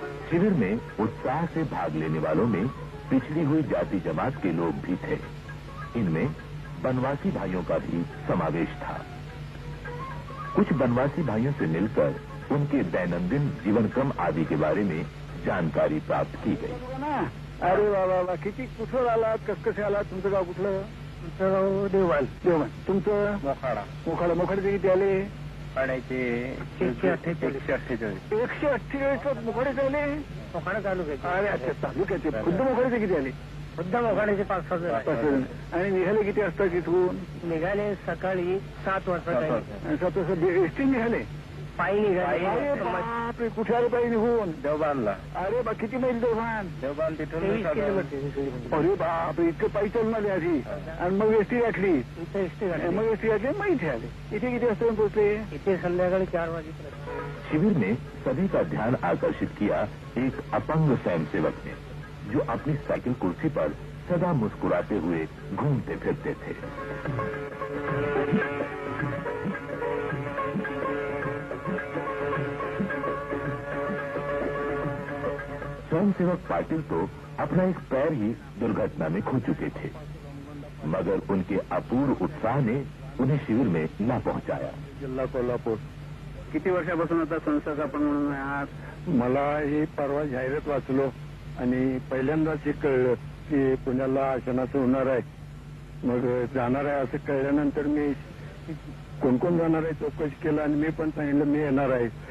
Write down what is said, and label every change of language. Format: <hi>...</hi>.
<hi>शिविर में उत्साह से भाग लेने वालों में पिछड़ी हुई जाति जमात के लोग भी थे। इनमें बनवासी भाइयों का भी समावेश था। कुछ बनवासी भाइयों से मिलकर उनके दैनंदिन जीवन क्रम आदि के बारे में जानकारी प्राप्त की गई।</hi> <mr>अरे वा किती कुठं आलात, कसे आलात? तुमचं गाव कुठलं? तुमचं गाव देवबान. तुमचं मोखाडे किती आले? पाण्याचे 148 मोखाडे झाले. मोखाडा तालुक्याचे. अरे अच्छा, तालुक्याचे. खुद्द मोखाड्याचे किती आले? खुद्द मोखाड्याचे 5-6 आणि निघाले किती वाजता तिथून? निघाले सकाळी 7 वाजता. 7 वाजता एसटी निघाले? पायी निघाले. अरे बापरे, कुठे आले पायी निघून? देवबानला. अरे बा, किती मैल देवबान? देवबान तिथून 23 किलोमीटर. अरे बापरे, इतकं पायी चालून आले आधी आणि मग एसटी गाठली. मग एसटी गाठली, मग इथे आले. इथे किती वाजता पोहोचले? इथे संध्याकाळी 4 वाजेपर्यंत.</mr> <hi>शिविर ने सभी का ध्यान आकर्षित किया एक अपंग स्वयंसेवक ने, जो अपनी साइकिल कुर्सी पर सदा मुस्कुराते हुए घूमते फिरते थे। स्वयंसेवक पाटिल तो अपना एक पैर ही दुर्घटना में खो चुके थे, मगर उनके अपूर्व उत्साह ने उन्हें शिविर में न पहुंचाया।</hi> <mr>जिल्हा कोल्हापूर. किती वर्षापासून आता संस्थापन म्हणून आहात? मला ही परवा जाहिरात वाचलो आणि पहिल्यांदाच हे कळलं की पुण्याला आशनाचं होणार आहे. मग जाणार आहे असं कळल्यानंतर मी कोण कोण जाणार आहे चौकशी केलं आणि मी पण सांगितलं मी येणार आहे.</mr>